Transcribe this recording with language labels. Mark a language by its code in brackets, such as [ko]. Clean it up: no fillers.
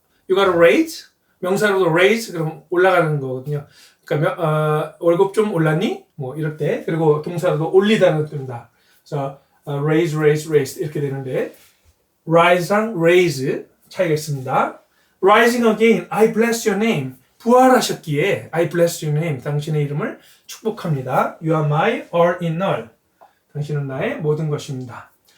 [en] You got a raise? [ko] 명사로도 raise 그럼 올라가는 거거든요. 그러니까 월급 좀 올랐니? 뭐 이럴 때. 그리고 동사로도 올리다는 뜻입니다. 그래서 raise, raise, raise 이렇게 되는데 rise랑 raise 차이가 있습니다. [en] rising again, I bless your name. [ko] 부활하셨기에 [en] I bless your name. [ko] 당신의 이름을 축복합니다. [en] You are my all in all. [ko] 당신은 나의 모든 것입니다.